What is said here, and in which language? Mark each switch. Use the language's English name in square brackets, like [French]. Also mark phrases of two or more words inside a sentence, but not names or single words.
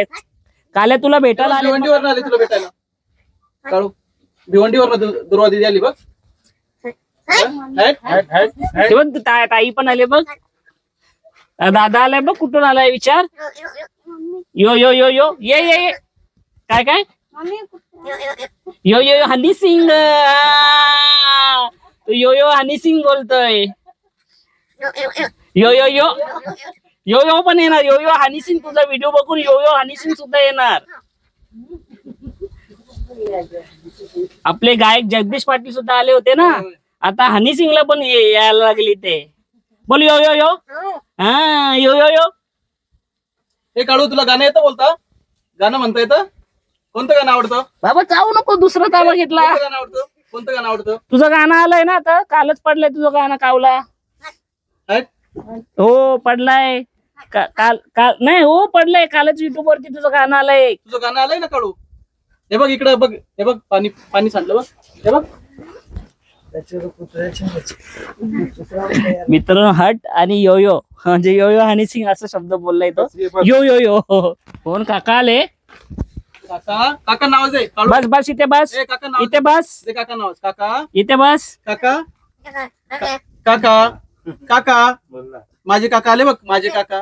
[Marathi] काल तुला भेटायला आले, भिवंडीवर आले तुला भेटायला. काळू भिवंडीवर दुर्वा दिदी आली बघ. ताई पण आले बघ. दादा आलाय बघ. कुठून आलाय विचार? यो यो यो यो ये ये ये. काय काय? यो यो हनी सिंग. तू यो यो हनी सिंग बोलतोय. यो यो यो यो यो पण येणार. यो यो हनी सिंग, तुझा व्हिडिओ बघून यो यो हनी सिंग सुद्धा येणार. आपले गायक जगदीश पाटील सुद्धा आले होते ना, आता हनी सिंगला पण यायला लागली. ते बोल यो यो यो. हा यो यो यो. हे काळू तुला गाणं येतं बोलता? गाणं म्हणता येतं? कोणतं गाणं आवडतं? बाबा जाऊ नको, दुसरं ताबा घेतला. कोणतं गाणं आवडतं? कोणतं गाणं आवडतं? तुझं गाणं आलंय ना आता, कालच पडलंय तुझं गाणं कावला. हो पडलाय. काल काल नाही हो पडलंय, कालच युट्यूब वरती तुझं गाणं आलंय. तुझं गाणं आलंय ना काळू? हे बघ इकडे बघ, हे बघ पाणी पाणी सांडलं बघ. हे बघ मित्र हट आणि यो यो, म्हणजे यो यो हनी सिंग असा शब्द बोललाय तो. यो यो यो. कोण काका आले? काका, काका नाव आहे. बस बस इथे बस, काका नाव इथे बस. काका नाव काका, इथे बस. काका काका काका. माझे काका आले बघ, माझे काका.